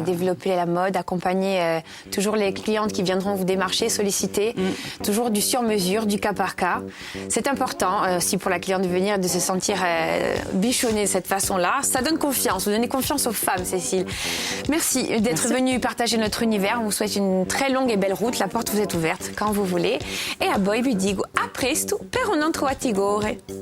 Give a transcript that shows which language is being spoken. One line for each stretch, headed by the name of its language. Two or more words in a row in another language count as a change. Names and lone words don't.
French: Et développer la mode, accompagner toujours les clientes qui viendront vous démarcher, solliciter, toujours du sur mesure, du cas par cas. C'est important aussi pour la cliente de venir et de se sentir bichonnée de cette façon-là. Ça donne confiance, vous donnez confiance aux femmes, Cécile. Merci d'être venue partager notre univers. On vous souhaite une très longue et belle route. La porte vous est ouverte quand vous voulez.
Italian: E a voi vi dico a presto per un altro attigore.